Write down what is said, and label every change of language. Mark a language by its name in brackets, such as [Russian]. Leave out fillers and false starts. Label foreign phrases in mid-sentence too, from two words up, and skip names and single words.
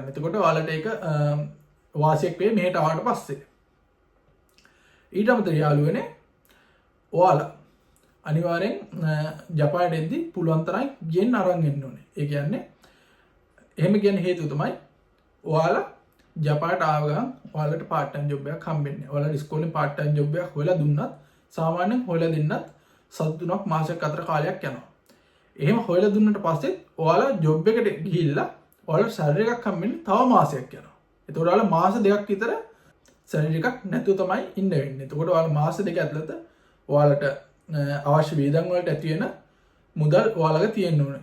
[Sinhala] එතකොට ඔයාලට ඒක වාසියක් වෙයි මෙහෙට ආවට පස්සේ. ඊට අමතරව යාළුවනේ ඔයාලා අනිවාර්යෙන් ජපානට එද්දි පුළුවන් තරම් යෙන් අරන් එන්න ඕනේ. ඒ කියන්නේ එහෙම කියන හේතුව තමයි ඔයාලා ජපානට ආව ගමන් ඔයාලට [English] part time job [Sinhala] එකක් හම්බෙන්නේ. ඔයාලා ඉස්කෝලේ [English] part time job [Sinhala] එකක් හොයලා දුන්නත් සාමාන්‍යයෙන් හොයලා දෙන්නත් සති 3ක් මාසයක් අතර කාලයක් යනවා. එහෙම හොයලා දුන්නට පස්සේ ඔයාලා job එකට ගිහිල්ලා ඔයාලට salary එකක් හම්බෙන්නේ තව මාසයක් යනවා. එතකොට ඔයාලා මාස 2ක් විතර salary එකක් නැතුව තමයි ඉන්න වෙන්නේ. එතකොට ඔයාලා මාස 2 ඇතුළත ඔයාලට අවශ්‍ය වේදන් වලට ඇති වෙන මුදල් ඔයාලගේ තියෙන්න ඕනේ.